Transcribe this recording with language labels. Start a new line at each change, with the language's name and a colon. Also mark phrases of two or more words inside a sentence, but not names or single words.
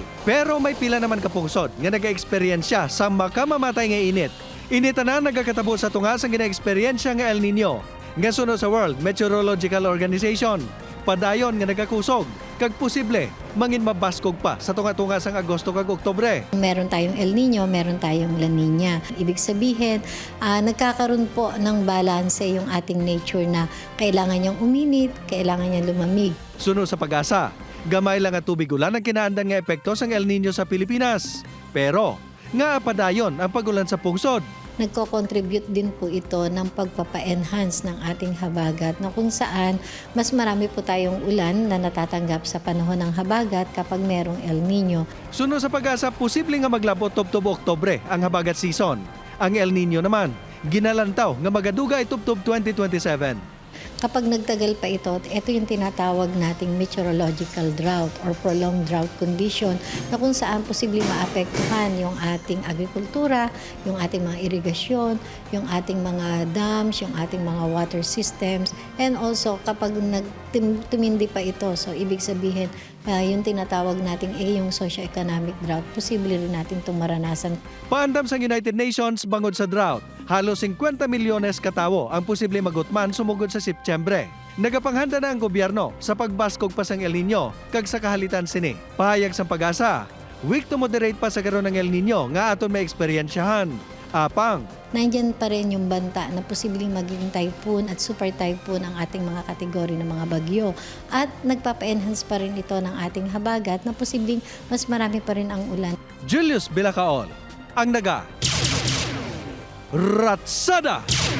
Hiligaynon: Pero may pila naman kapungsod nga nag-eksperyensya sa makamamatay nga init. Inita na nagkakatabo sa tungas ang gina-eksperyensya nga El Nino. Nga sunod sa World Meteorological Organization, padayon nga nagakusog, kag posible mangin mabaskog pa sa tunga-tunga sang Agosto kag Oktubre.
Filipino: Meron tayong El Nino, meron tayong La Nina. Ibig sabihin, nagkakaroon po ng balance yung ating nature na kailangan niyang uminit, kailangan niyang lumamig.
Hiligaynon: Sunod sa Pag-asa, gamay lang nga tubig ulan ang kinaandan nga epekto sang El Nino sa Pilipinas. Pero nga padayon ang pag-ulan sa pungsod.
Filipino: Nagko-contribute din po ito ng pagpapa-enhance ng ating habagat na kung saan mas marami po tayong ulan na natatanggap sa panahon ng habagat kapag merong El Nino.
Hiligaynon: Sunod sa Pag-asa, posible nga maglabot tubtob Oktubre ang habagat season. Ang El Nino naman, ginalantaw nga magaduga itubtob 2027.
Filipino: Kapag nagtagal pa ito yung tinatawag nating
English: meteorological drought or prolonged drought condition
Filipino: na kung saan posibleng maapektuhan yung ating agrikultura, yung ating mga irigasyon, yung ating mga dams, yung ating mga
English: water systems, and also
Filipino: kapag tumindi pa ito, so ibig sabihin yung tinatawag nating yung
English: socio-economic drought,
Filipino: posible rin natin itong maranasan.
Hiligaynon: Paandam sa United Nations bangod sa drought, halos 50 milyones katawo ang posible magutman sumugod sa Setyembre. Nagapanghanda na ang gobyerno sa pagbaskog pa sang El Nino kag sa kahalitan sini. Pahayag sang Pag-asa,
English: weak to moderate
Hiligaynon: pa sa karon ng El Nino nga aton may eksperyensyahan. Apang,
Filipino: Nandyan pa rin yung banta na posibleng maging typhoon at
English: super typhoon
Filipino: ang ating mga kategori ng mga bagyo. At nagpapa-enhance pa rin ito ng ating habagat na posibleng mas marami pa rin ang ulan.
Hiligaynon: Julius Bilacol, ang naga Ratsada!